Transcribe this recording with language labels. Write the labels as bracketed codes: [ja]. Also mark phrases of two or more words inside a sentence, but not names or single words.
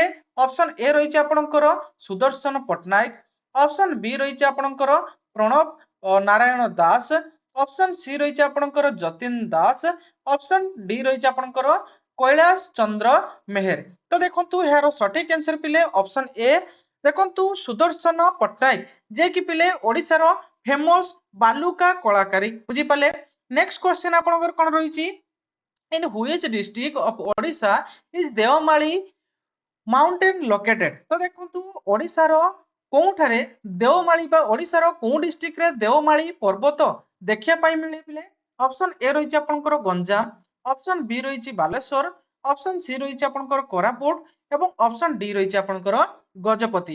[or] ଅପସନ ଏ ରହିଛି ଆପଣଙ୍କର ସୁଦର୍ଶନ ପଟ୍ଟନାୟକ, ଅପସନ ବି ରହିଛି ଆପଣଙ୍କର ପ୍ରଣବ ନାରାୟଣ ଦାସ, ଅପସନ ସି ରହିଛି ଆପଣଙ୍କର ଯତୀନ ଦାସ, ଅପସନ ଡି ରହିଛି ଆପଣଙ୍କର କୈଳାସ ଚନ୍ଦ୍ର ମେହେର। ତ ଦେଖନ୍ତୁ ଏହାର ସଠିକ ଆନ୍ସର ପିଲେ ଅପସନ ଏ। ଦେଖନ୍ତୁ ସୁଦର୍ଶନ ପଟ୍ଟନାୟକ, ଯେ କି ପିଲେ ଓଡିଶାର ଫେମସ ବାଲୁକା କଳାକାରୀ। ବୁଝିପାରିଲେ? [en] next question [or] ଆପଣଙ୍କର କଣ ରହିଛି? [en] in which district of Odisha is Deomali mountain located. [or] ତ ଦେଖନ୍ତୁ ଓଡିଶାର କୋଉଠାରେ ଦେଓମାଳି ବା ଓଡିଶାର କୋଉ ଡିଷ୍ଟ୍ରିକ୍ଟରେ ଦେଓମାଳି ପର୍ବତ ଦେଖିବା ପାଇଁ ମିଳେ ପିଲେ? ଅପସନ ଏ ରହିଛି ଆପଣଙ୍କର ଗଞ୍ଜାମ, ଅପସନ ବି ରହିଛି ବାଲେଶ୍ୱର, ଅପସନ ସି ରହିଛି ଆପଣଙ୍କର କୋରାପୁଟ ଏବଂ ଅପସନ ଡି ରହିଛି ଆପଣଙ୍କର ଗଜପତି।